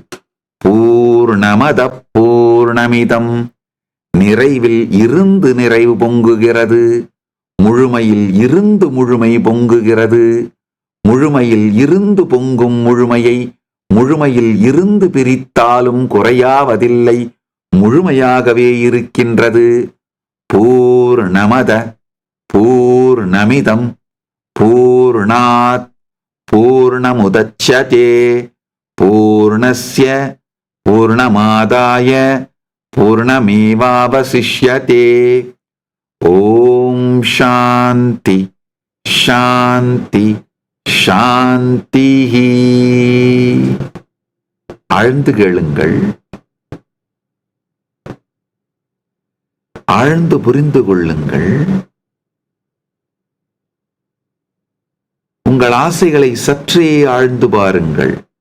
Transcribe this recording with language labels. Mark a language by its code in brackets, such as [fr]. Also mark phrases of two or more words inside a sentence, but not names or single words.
[sa] पूर्णमद पूर्णमिदं, [ta] நிறைவில் இருந்து நிறைவு பொங்குகிறது, முழுமையில் இருந்து முழுமை பொங்குகிறது, முழுமையில் இருந்து பொங்கும் முழுமையை முழுமையில் இருந்து பிரித்தாலும் குறையாவதில்லை, முழுமையாகவே இருக்கின்றது. [sa] पूर्णमद पूर्णमिदं पूर्णात् पूर्णमुदच्यते पूर्णस्य पूर्णमादाय पूर्णमेवावशिष्यते. ॐ शान्ति शान्ति शान्ति. [ta] ஆழ்ந்து கேளுங்கள், ஆழ்ந்து புரிந்து கொள்ளுங்கள். உங்கள் ஆசைகளை சற்றே ஆழ்ந்து பாருங்கள்.